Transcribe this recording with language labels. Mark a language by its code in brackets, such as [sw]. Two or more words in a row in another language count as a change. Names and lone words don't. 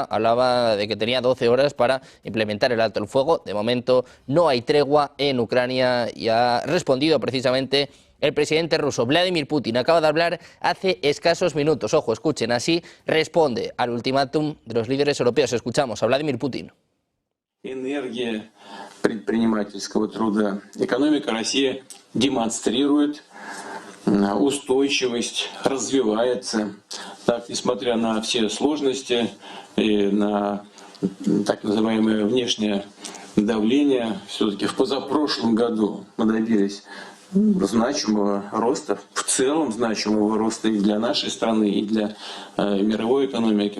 [es] Hablaba de que tenía 12 horas para implementar el alto el fuego. De momento no hay tregua en Ucrania y ha respondido precisamente el presidente ruso. Vladimir Putin acaba de hablar hace escasos minutos. Ojo, escuchen, así responde al ultimátum de los líderes europeos. Escuchamos a Vladimir Putin. [ru] Энергия предпринимательского труда. Экономика России демонстрирует устойчивость, развивается. Так, несмотря на все сложности и на так называемое внешнее давление, все-таки в позапрошлом году мы добились значимого роста, в целом значимого роста и для нашей страны, и для мировой экономики.